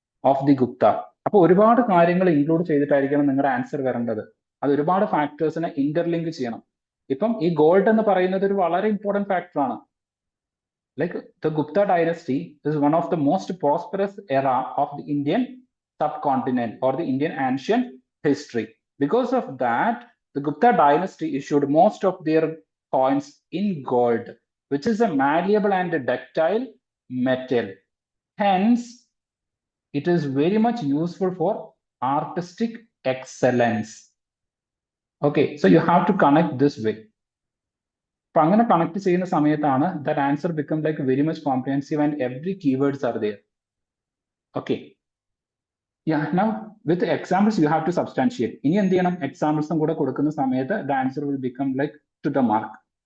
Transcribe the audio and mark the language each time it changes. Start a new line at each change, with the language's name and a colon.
English: Of the Gupta.
Malayalam: അപ്പൊ ഒരുപാട് കാര്യങ്ങൾ ഇൻക്ലൂഡ് ചെയ്തിട്ടായിരിക്കണം നിങ്ങളുടെ ആൻസർ വരേണ്ടത്. അത് ഒരുപാട് ഫാക്ടേഴ്സിനെ ഇന്റർലിങ്ക് ചെയ്യണം. ഇപ്പം ഈ ഗോൾഡ് എന്ന് പറയുന്നത് ഒരു വളരെ ഇമ്പോർട്ടന്റ് ഫാക്ടർ ആണ്.
English: Like the Gupta dynasty is one of the most prosperous era of the Indian subcontinent or the Indian ancient history. Because of that, the Gupta dynasty issued most of their coins in gold, which is a malleable and a ductile metal. Hence, it is very much useful for artistic excellence. Okay, so you have to connect this way.
Malayalam: അപ്പൊ അങ്ങനെ connect ചെയ്യുന്ന സമയത്താണ്
English: That answer become like very much comprehensive and every keywords are there. Okay, now with examples you have to substantiate.
Malayalam: ഇനി എന്ത് ചെയ്യണം? എക്സാമ്പിൾസും കൂടെ കൊടുക്കുന്ന സമയത്ത്
English: The answer will become like to the mark.